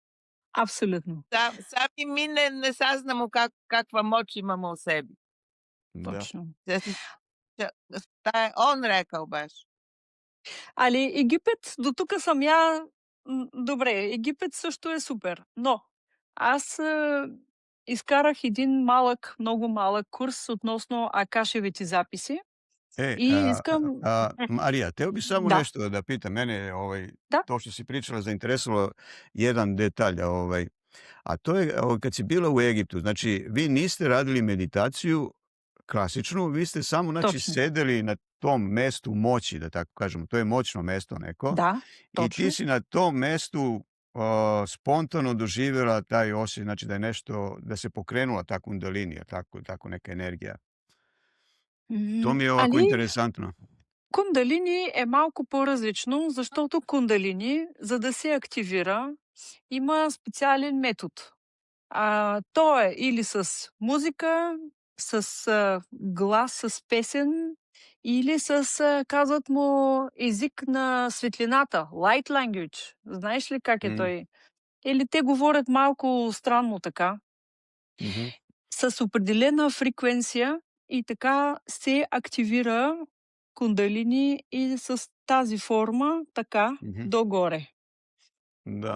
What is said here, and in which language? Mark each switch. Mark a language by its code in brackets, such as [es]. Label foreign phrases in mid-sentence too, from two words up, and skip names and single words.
[bg] Абсолютно. [sr] Sami mi ne saznamo kakva moć imamo u sebi. Da. [bg] Точно. [sr] Šta je on rekao baš? [bg] Али Египет до тук съм я добре, Египет също е супер, но аз изкарах един малък, много малък курс относно Акашевите записи и искам. [sr] Marija, hteo bi samo [bg] Да, [sr] nešto da pitam. Mene, [bg] да, [sr] to što si pričala zainteresovalo jedan detalj, a to je kad si bila u Egiptu, znači vi niste radili meditaciju klasičnu, vi ste samo znači [bg] точно. [sr] sedeli na tom mestu moći, da tako kažemo. To je moćno mesto neko [bg] Да, [sr] i ti [bg] точно. [sr] si na tom mestu spontano doživjela taj osjećaj, znači da je nešto, da se pokrenula ta kundalini, tako neka energija. To mi je ovako [bg] Али, interesantno. кундалини е малко по-различно, защото кундалини, за да се активира, има специален метод. То е или с музика, с глас, с песен, или с, казват му, език на светлината, [en] light language. [bg] Знаеш ли как е Mm, той? Или те говорят малко странно така, mhm, с определена фреквенция и така се активира кундалини и с тази форма така mhm, догоре. [sr] da.